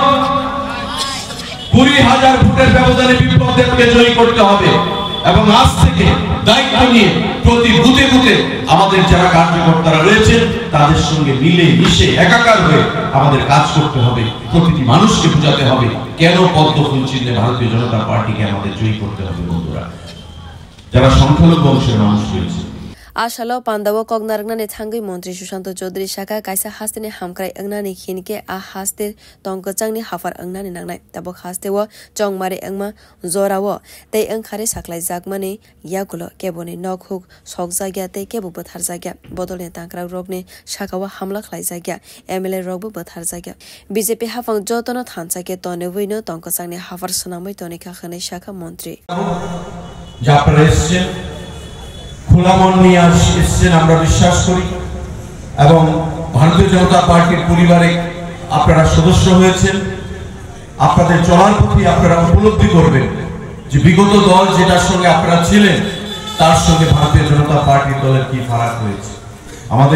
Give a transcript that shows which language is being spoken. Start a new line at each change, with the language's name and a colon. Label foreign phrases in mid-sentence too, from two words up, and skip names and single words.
Bangla: 20,000 ভোটের ব্যবধানে বিপ্লব দেবকে জয়ী করতে হবে এবং আজ থেকে দায়িত্ব নিয়ে প্রতি বুথে বুথে আমাদের যারা কার্যকর্তারা রয়েছেন তাদের সঙ্গে মিলে মিশে একাকার হয়ে আমাদের কাজ করতে হবে প্রতিটি মানুষকে বোঝাতে হবে কেন পদ্ম ফুল চিহ্নে ভারতীয় জনতা পার্টিকে আমাদের জয়ী করতে হবে বন্ধুরা যারা সংখ্যালঘু অংশের মানুষ রয়েছে
Kok Borok: ashalo pandawa kognargnani thangai mantri Sushanto Chaudhary shaka kaisa hasteni hamkrai angnani khinke a haste tongkachangni hafar angnani nangnai tabok hastewo chongmari angma zorawo tei angkhari saklai jakmani yagulo keboni nokhuk sokjagya tei kebu bothar jagya bodolni tangkrak rokni shakawa hamla khlai jagya MLA rokbo bothar jagya BJP hafang jotono thanchake tonebuino tongkachangni hafar sunamai tonika khane shaka mantri
Bangla: japresse খোলা মন নিয়ে এসেছেন আমরা বিশ্বাস করি এবং ভারতীয় জনতা পার্টির পরিবারে আপনারা সদস্য হয়েছেন আপনাদের চলার পথে আপনারা উপলব্ধি করবেন যে বিগত দল যেটার সঙ্গে আপনারা ছিলেন তার সঙ্গে ভারতীয় জনতা পার্টির দলের কি ফারাক হয়েছে আমাদের